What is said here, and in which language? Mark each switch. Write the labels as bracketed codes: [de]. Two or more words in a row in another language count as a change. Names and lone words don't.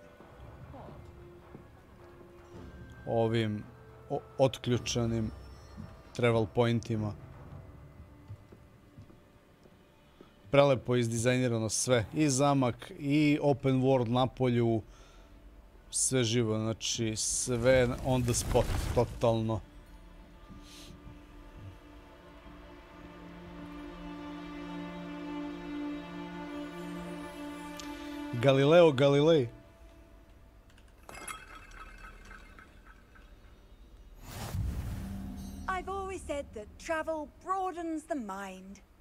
[sr] ovim otključanim travel pointima. Prelepo izdizajnirano sve, i zamak, i [en] open world [sr] na polju, sve živo, znači sve [en] on the spot, [sr] totalno. [en] Galileo Galilei. I've always said that travel broadens the mind.